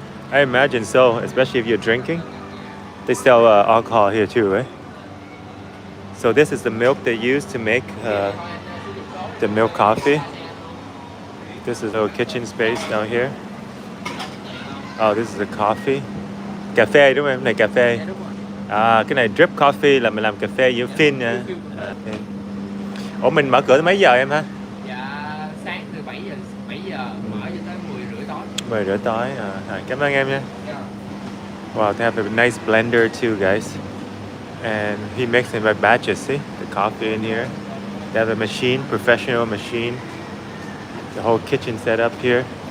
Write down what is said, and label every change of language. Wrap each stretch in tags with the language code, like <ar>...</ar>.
<en>I imagine so, especially if you're drinking. They sell alcohol here too, right? So this is the milk they use to make the milk coffee. This is a little kitchen space down here. Oh, this is the coffee.</en> <vi>Cà phê đúng không? Cái này cà phê. À, cái này drip coffee là mình làm cà phê với phin nha. Okay. Ủa mình mở cửa tới mấy giờ em ha? Dạ sáng từ 7 giờ mở cho tới 10 rưỡi tối. 10 rưỡi tối. Cảm ơn em nha.</vi> <en>Wow, they have a nice blender too, guys. And he makes it by batches, see? The coffee in here. They have a machine, professional machine. The whole kitchen set up here.</en>